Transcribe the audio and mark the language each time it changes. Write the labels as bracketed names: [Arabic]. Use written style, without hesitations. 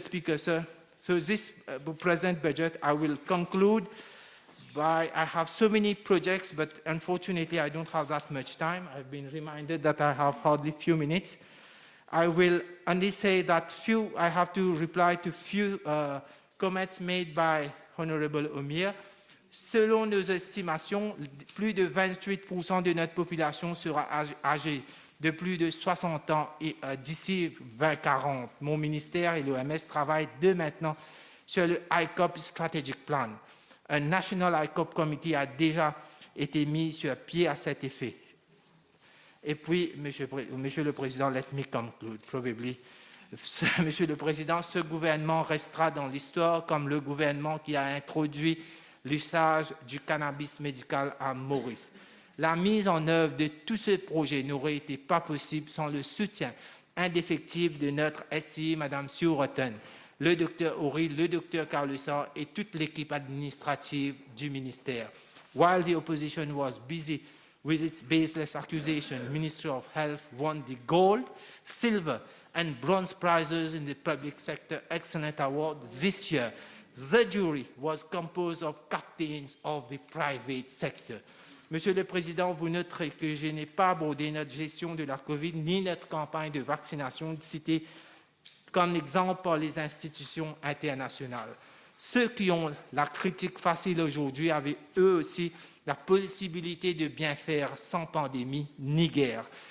[English] Speaker, sir, so this present budget, I will conclude by, I have so many projects, but unfortunately I don't have that much time. I've been reminded that I have hardly few minutes. I will only say that I have to reply to few comments made by Honorable Omir. [French] Selon nos estimations, plus de 28% de notre population sera âgée de plus de 60 ans d'ici 2040. Mon ministère et l'OMS travaillent dès maintenant sur le ICOP Strategic Plan. Un National ICOP Committee a déjà été mis sur pied à cet effet. Et puis, Monsieur le Président, [English] let me conclude, probably. [French] Monsieur le Président, ce gouvernement restera dans l'histoire comme le gouvernement qui a introduit l'usage du cannabis médical à Maurice. La mise en œuvre de tous ces projets n'aurait été pas possible sans le soutien indéfectible de notre SI, Mme Sue-Rotten, le Dr Horry, le Dr Carlessa et toute l'équipe administrative du ministère. [English] While the opposition was busy with its baseless accusation, the Ministry of Health won the gold, silver and bronze prizes in the Public Sector Excellent Award this year. The jury was composed of captains of the private sector. [French] Monsieur le Président, vous noterez que je n'ai pas abordé notre gestion de la COVID ni notre campagne de vaccination citée comme exemple par les institutions internationales. Ceux qui ont la critique facile aujourd'hui avaient eux aussi la possibilité de bien faire sans pandémie ni guerre.